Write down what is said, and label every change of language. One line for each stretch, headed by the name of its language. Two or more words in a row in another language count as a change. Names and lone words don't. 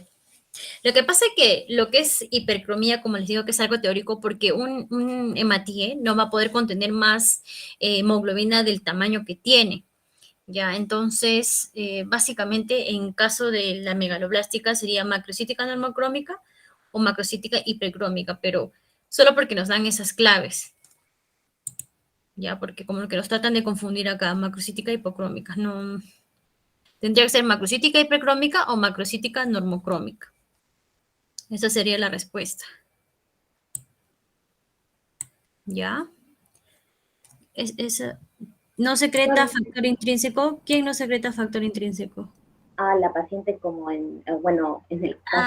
Spanish: Lo que pasa es que lo que es hipercromía, como les digo, que es algo teórico, porque un hematíe no va a poder contener más hemoglobina del tamaño que tiene. Ya, entonces, básicamente, en caso de la megaloblástica sería macrocítica normocrómica o macrocítica hipercrómica, pero solo porque nos dan esas claves. Ya, porque como que nos tratan de confundir acá, macrocítica hipocrómica. No, tendría que ser macrocítica hipercrómica o macrocítica normocrómica. Esa sería la respuesta. ¿Ya? Esa. ¿No secreta Bueno, factor intrínseco? ¿Quién no secreta factor intrínseco? a la paciente como bueno, en el Ah,